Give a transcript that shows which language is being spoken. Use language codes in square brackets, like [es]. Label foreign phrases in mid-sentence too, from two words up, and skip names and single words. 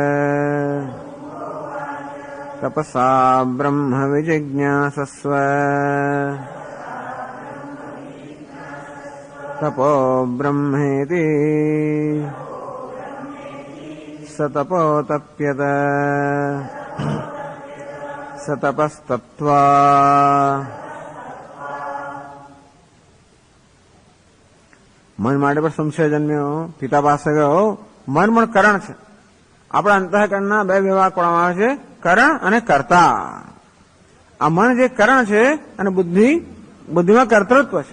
[sa] तपसा ब्रह्म विजिज्ञासस्व तपो ब्रह्मेति स तपोतप्यत स तपस्तप्त्वा. [gu] મન માટે પણ સંશય જન્મ્યો. પિતા પાસે ગયો. મન પણ કરણ છે. આપણા અંતઃકરણના બે વિભાગ કરવામાં આવે છે, કરણ અને કર્તા. આ મન જે કરણ છે અને બુદ્ધિમાં કર્તૃત્વ છે.